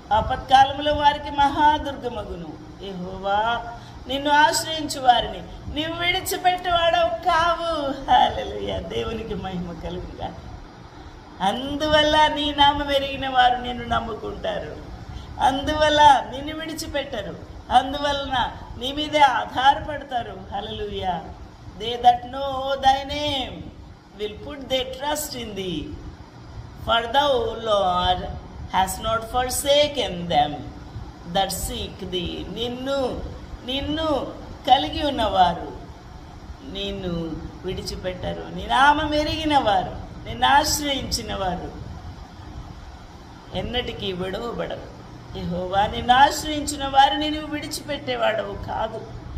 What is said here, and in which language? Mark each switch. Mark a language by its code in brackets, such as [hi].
[te] ఆపత్కాలంలో వారికి మహాదుర్గమగును. యెహోవా నిన్ను ఆశ్రయించు వారిని నీవు విడిచిపెట్టేవాడవు కావు. హల్లెలూయా. దేవునికి మహిమ కలుగుగా. అందువల్ల నీ నామం ఎరిగిన వారు నిన్ను నమ్ముకుంటారు, అందువల్ల నిన్ను విడిచిపెట్టరు, అందువలన నీ మీదే ఆధారపడతారు. హల్లెలూయా. [en] They that know thy name will put their trust in thee, for thou Lord hast not forsaken them that seek thee. [te] నిన్ను కలిగి ఉన్నవారు నిన్ను విడిచిపెట్టరు. నీ నామం ఎరిగిన వారు, నిన్ను ఆశ్రయించిన వారు ఎన్నటికీ విడవబడరు. యెహోవా నిన్ను ఆశ్రయించిన వారిని నువ్వు విడిచిపెట్టేవాడవు కాదు.